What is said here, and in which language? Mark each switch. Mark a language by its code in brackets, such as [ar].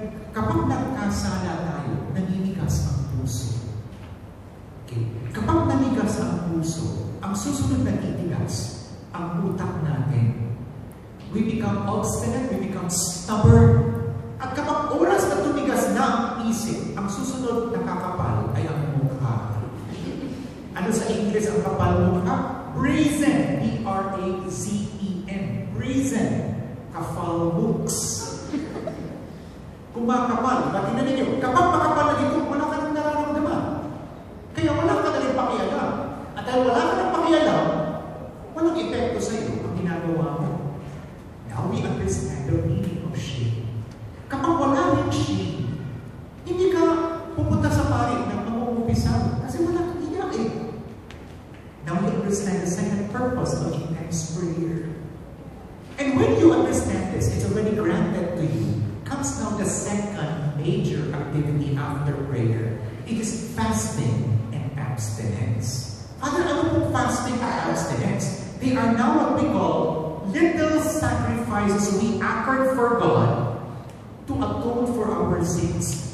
[tl] Kapag nagkasala tayo, naninigas ang puso. Okay. Kapag nanigas ang puso, ang susunod na titigas, ang utak natin. [en] We become obstinate, we become stubborn. [tl] At kapag oras na tumigas na ang isip, ang susunod na kakapal ay ang mukha. Ano sa English ang kapal mukha? [en] Brazen. B-R-A-Z-E-N. Brazen. [tl] Kapal looks. Kumakapal. Tingnan ninyo, kapag makapal na dito, wala ka nang nararamdaman. Kaya wala ka na rin pakialam. At dahil wala ka nang pakialam, walang epekto sa iyo ang ginagawa mo. [en] Now we understand the meaning of shame. [tl] Kapag wala rin shame, hindi ka pupunta sa pari ng mamumupisan kasi wala kang iyak eh. [en] Now we understand the second purpose of intense prayer. And when you understand this, it's already granted to you. Comes now the second major activity after prayer. It is fasting and abstinence. Father, [tl] ano pong [en] fasting and abstinence? They are now what we call little sacrifices we offer for God to atone for our sins.